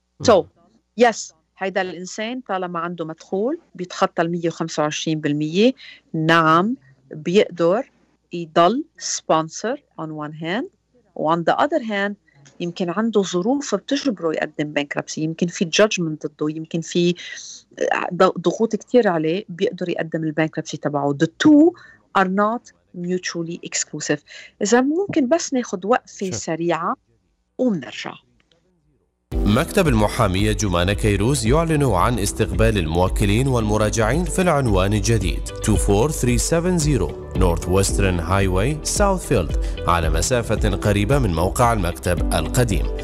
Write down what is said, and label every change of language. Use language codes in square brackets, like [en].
[en] So yes [ar] هيدا الإنسان طالما عنده مدخول بيتخطى ال 125%، نعم بيقدر يضل sponsor [en] on one hand، [ar] و [en] on the other hand [ar] يمكن عنده ظروف بتجبره يقدم bankruptcy، يمكن في judgment ضده، يمكن في ضغوط كتير عليه، بيقدر يقدم البانكربسي تبعه. [en] The two are not mutually exclusive. [ar] إذا ممكن بس ناخد وقفة سريعة ونرجع. مكتب المحامية جومانا كيروز يعلن عن استقبال الموكلين والمراجعين في العنوان الجديد 24370 نورث ويسترن هايواي ساوثفيلد على مسافة قريبة من موقع المكتب القديم.